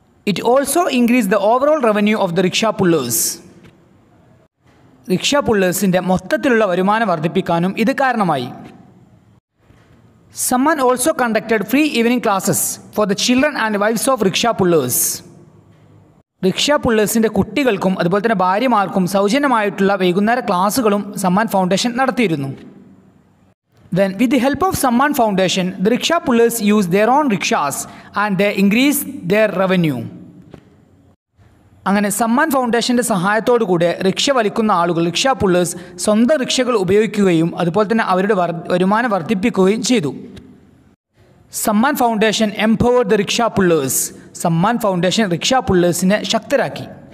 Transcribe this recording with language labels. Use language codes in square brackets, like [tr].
[en] It also increase the overall revenue of the rickshaw pullers. [ml] Rickshaw പുള്ളേഴ്സിൻ്റെ മൊത്തത്തിലുള്ള വരുമാനം വർദ്ധിപ്പിക്കാനും ഇത് കാരണമായി. [en] Samman also conducted free evening classes for the children and wives of rickshaw pullers. [ml] Rickshaw പുള്ളേഴ്സിൻ്റെ കുട്ടികൾക്കും അതുപോലെ തന്നെ ഭാര്യമാർക്കും സൗജന്യമായിട്ടുള്ള വൈകുന്നേര ക്ലാസ്സുകളും സമ്മാൻ ഫൗണ്ടേഷൻ നടത്തിയിരുന്നു. [en] Then, with the help of Samman Foundation, the rickshaw pullers use their own rickshaws and they increase their revenue. [ml] അങ്ങനെ സമ്മാൻ ഫൗണ്ടേഷൻ്റെ സഹായത്തോടു കൂടെ rickshaw വലിക്കുന്ന ആളുകൾ, റിക്ഷ പുള്ളേഴ്സ് സ്വന്തം റിക്ഷകൾ ഉപയോഗിക്കുകയും അതുപോലെ തന്നെ അവരുടെ വരുമാനം വർദ്ധിപ്പിക്കുകയും ചെയ്തു. [en] Samman foundation empowered the rickshaw pullers. [ml] Samman foundation rickshaw പുള്ളേഴ്സിനെ ശക്തരാക്കി.